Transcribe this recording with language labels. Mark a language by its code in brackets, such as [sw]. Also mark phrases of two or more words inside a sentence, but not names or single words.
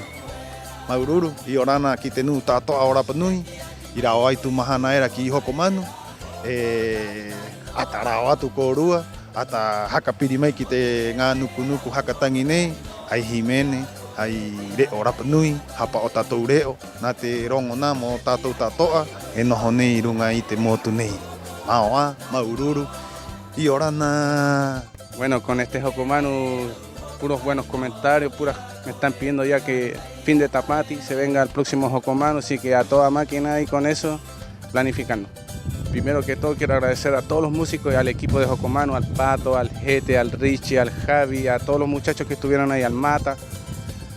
[es] Maururu, y Orana, Kitenu, Tato, ahora Panui, Iraoai, tu Mahana era aquí, Hokomanu, Ataraoa, tu Corúa, hasta Hakapirimei, Kite, Nuku, Hakatangine, hay Jiménez, hay Ora Panui, Hapa Otatoureo, Nate Rongonamo, Tato Tatoa, Enojone, Irungai, Temotunei, Maoa, Maururu, y Orana. Bueno, con este Hokomanu, puros buenos comentarios, me están pidiendo ya que fin de Tapati se venga al próximo Hokomanu, así que a toda máquina y con eso planificando. Primero que todo quiero agradecer a todos los músicos y al equipo de Hokomanu, al Pato, al Gete, al Richie, al Javi, a todos los muchachos que estuvieron ahí, al Mata.